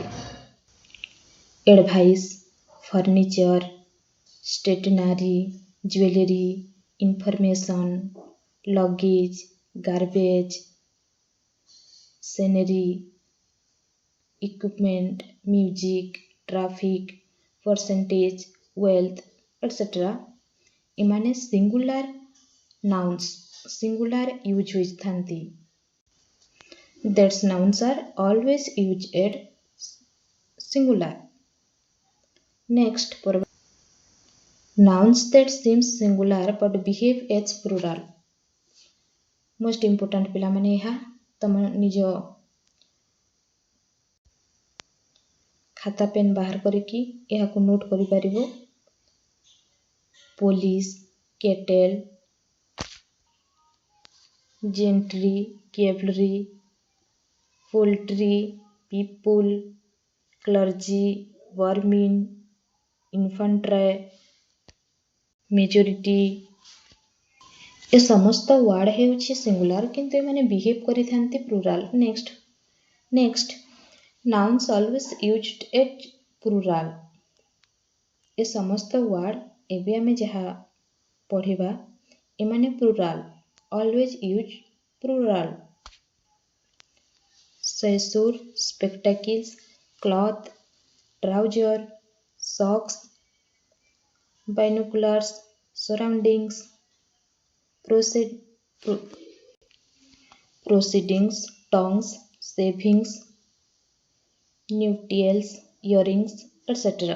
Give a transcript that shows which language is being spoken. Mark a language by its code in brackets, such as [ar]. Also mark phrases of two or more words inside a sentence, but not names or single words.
[en] advice, furniture, stationery, jewellery, information, luggage, garbage, scenery, equipment, music, traffic, percentage, wealth, etcetera. [or] ଏମାନେ [en] singular nouns, singular use [or] ହୋଇଥାନ୍ତି. [en] These nouns are always used at singular. Next, nouns that seem singular but behave as plural. Most important [or] ପିଲାମାନେ ଏହା ତମ ନିଜ ଖାତା ପେନ୍ ବାହାର କରିକି ଏହାକୁ ନୋଟ୍ କରିପାରିବ. [en] police, cattle, gentry, cavalry, poultry, people, clergy, vermin, infantry, majority. [or] ଏ ସମସ୍ତ ୱାର୍ଡ ହେଉଛି ସିଙ୍ଗୁଲାର କିନ୍ତୁ ଏମାନେ ବିହେଭ୍ କରିଥାନ୍ତି ପ୍ଲୁରାଲ. [en] next nouns always used at plural. [or] ଏ ସମସ୍ତ ୱାର୍ଡ ଏବେ ଆମେ ଯାହା ପଢ଼ିବା ଏମାନେ ପ୍ଲୁରାଲ. [en] always use plural. Seashore, spectacles, cloth, trouser, socks, binoculars, surroundings, proceedings, tongues, savings, nuptials, earrings, etc.